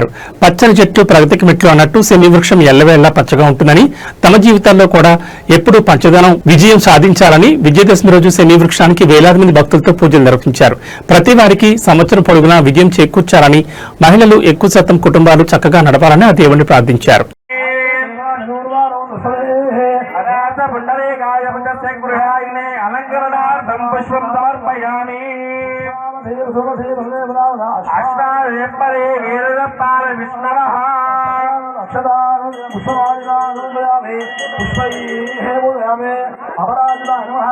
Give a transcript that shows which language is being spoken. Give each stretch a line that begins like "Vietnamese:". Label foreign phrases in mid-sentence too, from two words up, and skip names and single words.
Telugu: పచ్చని చెట్లు ప్రగతికి మెట్లు అన్నట్టు శమీ వృక్షం ఎల్లవేళ్లా పచ్చగా ఉంటుందని, తమ జీవితాల్లో కూడా ఎప్పుడూ పంచదనం విజయం సాధించాలని విజయదశమి రోజు శమీ వృక్షానికి వేలాది మంది భక్తులతో పూజలు నిర్వహించారు. ప్రతి వారికి సంవత్సరం పొడుగునా విజయం చేకూర్చాలని, మహిళలు ఎక్కువ శాతం కుటుంబాలు చక్కగా నడపాలని ఆ దేవుణ్ణి ప్రార్థించారు.
Sanskrit: अलंकरणार्थं पुष्पं समर्पयामि। अष्टादशपरे वीररत्नार विष्णवः पुष्पैः अपराजिताय नमः।